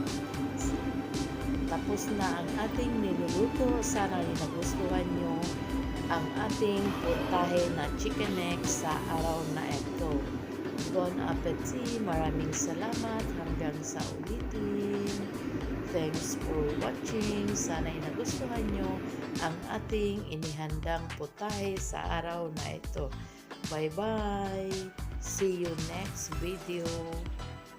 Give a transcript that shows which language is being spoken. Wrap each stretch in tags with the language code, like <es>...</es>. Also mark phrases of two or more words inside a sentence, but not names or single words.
<tl>Tapos na ang ating niluluto. Sana nagustuhan nyo ang ating putahe na</tl> <en>chicken neck</en> <tl>sa araw na ito.</tl> <fr>Bon appetit!</fr> <tl>Maraming salamat hanggang sa ulitin.</tl> <en>Thanks for watching.</en> <tl>Sana nagustuhan nyo ang ating inihandang putahe sa araw na ito.</tl> <en>Bye-bye! See you next video.</en>